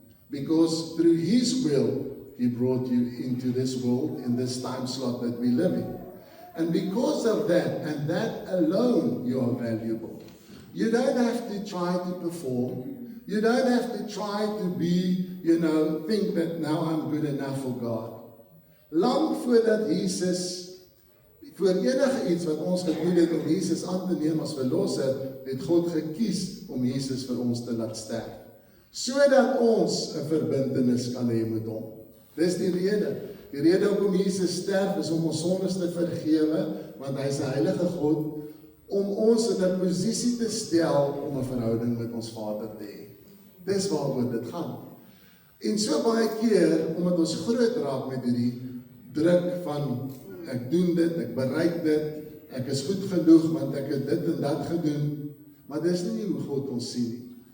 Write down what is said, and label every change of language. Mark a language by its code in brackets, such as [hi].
[en] Because through His will, He brought you into this world, in this time slot that we live in. And because of that, and that alone, you are valuable. You don't have to try to perform. You don't have to try to be, think that now I'm good enough for God. [af] Lang voordat Jesus, voor enige iets wat ons gedoen het om Jesus aan te neem as verlosser, het God gekies om Jesus vir ons te laat sterf. Sodat ons 'n verbintenis kan hê met hom. Dis die rede. Die rede hoekom Jesus sterf is om ons sondes te vergewe, want hy is 'n heilige God, om ons in 'n posisie te stel om 'n verhouding met ons Vader te hê. Dis waaroor dit gaan. En so baie keer, omdat ons groot raak met hierdie druk van ek doen dit, ek bereik dit, ek is goed genoeg want ek het dit en dat gedoen, maar dis nie hoe God ons sien nie.